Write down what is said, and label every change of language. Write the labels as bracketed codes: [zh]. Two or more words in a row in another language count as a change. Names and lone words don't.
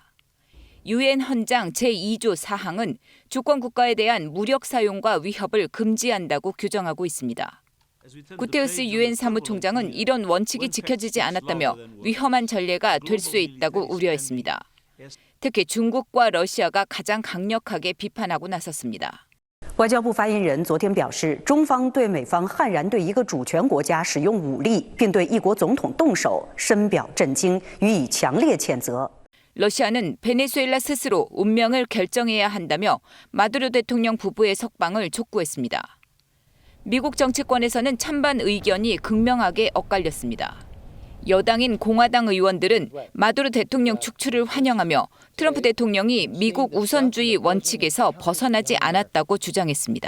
[ko] 유엔 헌장 제2조 4항은 주권 국가에 대한 무력 사용과 위협을 금지한다고 규정하고 있습니다. 구테우스 유엔 사무총장은 이런 원칙이 지켜지지 않았다며 위험한 전례가 될 수 있다고 우려했습니다. 특히 중국과 러시아가 가장 강력하게 비판하고 나섰습니다. [zh] 外交部发言人昨天表示，中方对美方悍然对一个主权国家使用武力，并对一国总统动手，深表震惊，予以强烈谴责。 [ko] 러시아는 베네수엘라 스스로 운명을 결정해야 한다며 마두로 대통령 부부의 석방을 촉구했습니다. 미국 정치권에서는 찬반 의견이 극명하게 엇갈렸습니다. 여당인 공화당 의원들은 마두로 대통령 축출을 환영하며 트럼프 대통령이 미국 우선주의 원칙에서 벗어나지 않았다고 주장했습니다.